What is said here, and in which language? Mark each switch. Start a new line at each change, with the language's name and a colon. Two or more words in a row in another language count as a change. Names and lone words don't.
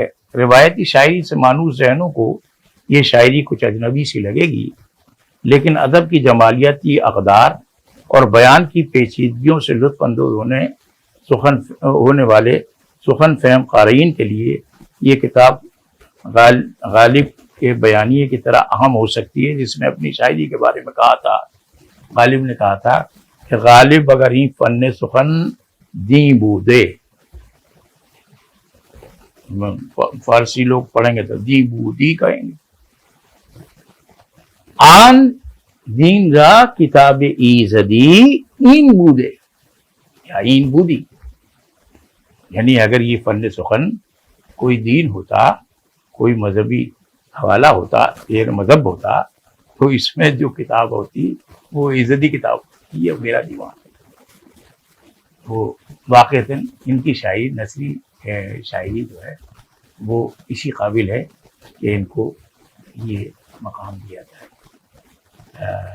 Urdu: روایتی شاعری سے مانوس ذہنوں کو یہ شاعری کچھ اجنبی سی لگے گی، لیکن ادب کی جمالیاتی اقدار اور بیان کی پیچیدگیوں سے لطف اندوز ہونے سخن ہونے والے سخن فہم قارئین کے لیے یہ کتاب غالب کے بیانیے کی طرح اہم ہو سکتی ہے، جس میں اپنی شاعری کے بارے میں کہا تھا، غالب نے کہا تھا کہ غالب
Persian: اگر ہی فن سخن دیں بودے،
Urdu: فارسی لوگ پڑھیں گے تو
Persian: دی بودی
Urdu: کہیں گے،
Persian: آن دین را کتاب ایزدی این بودے یا این بودی،
Urdu: یعنی اگر یہ فن سخن کوئی دین ہوتا، کوئی مذہبی حوالہ ہوتا، ایک مذہب ہوتا، تو اس میں جو کتاب ہوتی وہ ایزدی کتاب ہوتی، یہ میرا دیوان ہے۔ وہ واقعتاً ان کی شاعری، نثری شاعری جو ہے وہ اسی قابل ہے کہ ان کو یہ مقام دیا جائے۔